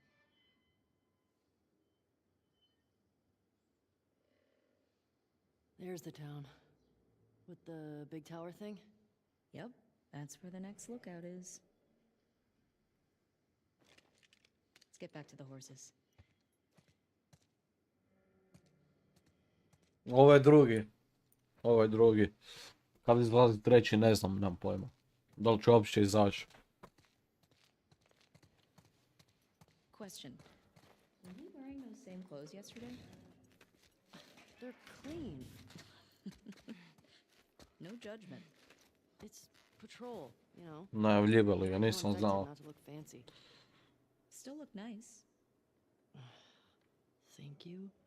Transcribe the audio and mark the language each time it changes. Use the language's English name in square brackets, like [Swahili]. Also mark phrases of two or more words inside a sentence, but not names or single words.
[English] There's the town. With the big tower thing? Yep, that's where the next lookout is. Let's get back to the horses. [Croatian] Ovo je drugi. Ovo je drugi. Kad izlazi treći, ne znam, nemam pojma. Da li ću uopće izaći. [English] Question. Were you wearing those same clothes yesterday? They're clean. No judgment. It's patrol, you know. [Croatian] Najavljivali ga, [English] Everyone's [Croatian] nisam [English] acting [Croatian] znao. [English] not to look fancy. Still look nice. Thank you.